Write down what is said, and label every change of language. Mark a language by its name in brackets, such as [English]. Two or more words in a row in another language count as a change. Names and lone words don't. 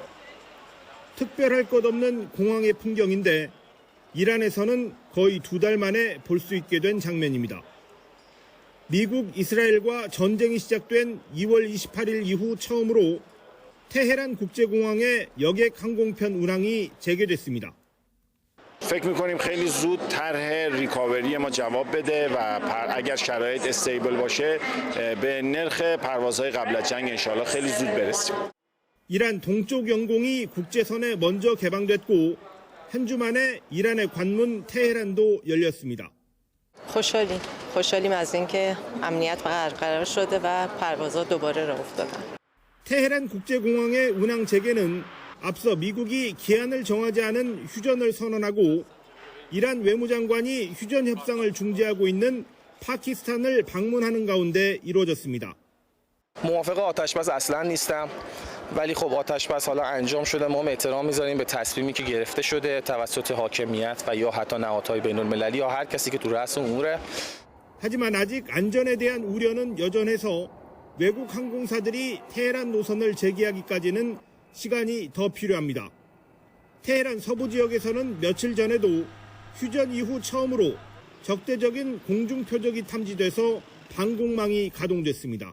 [Korean] 특별할 것 없는 공항의 풍경인데 이란에서는 거의 2달 만에 볼 수 있게 된 장면입니다. 미국 이스라엘과 전쟁이 시작된 2월 28일 이후 처음으로 테헤란 국제공항에 여객 항공편 운항이 재개됐습니다. [Persian] فکر می‌کنیم خیلی زود طرح ریکاوری ما جواب بده و اگر شرایط استیبل باشه به نرخ پروازهای قبل از جنگ انشالله خیلی زود برسیم. [Korean] 이란 동쪽 영공이 국제선에 먼저 개방됐고 한 주 만에 이란의 관문 테헤란도 열렸습니다. [Persian] خوشحالیم از اینکه امنیت برقرار شده و پروازها دوباره راه افتادن. [Korean] 테헤란 국제공항의 운항 재개는 앞서 미국이 기한을 정하지 않은 휴전을 선언하고 이란 외무장관이 휴전 협상을 중재하고 있는 파키스탄을 방문하는 가운데 이루어졌습니다. [Persian] موافق آتشبس اصلا نیستم ولی خب آتشبس حالا انجام شده ما احترام میذاریم به تصمیمی که گرفته شده توسط حاکمیت و یا حتی نهادهای بین‌المللی یا هر کسی که تو رأس اموره. [Korean] 하지만 아직 안전에 대한 우려는 여전해서 외국 항공사들이 테헤란 노선을 재개하기까지는 시간이 더 필요합니다. 테헤란 서부 지역에서는 며칠 전에도 휴전 이후 처음으로 적대적인 공중 표적이 탐지돼서 방공망이 가동됐습니다.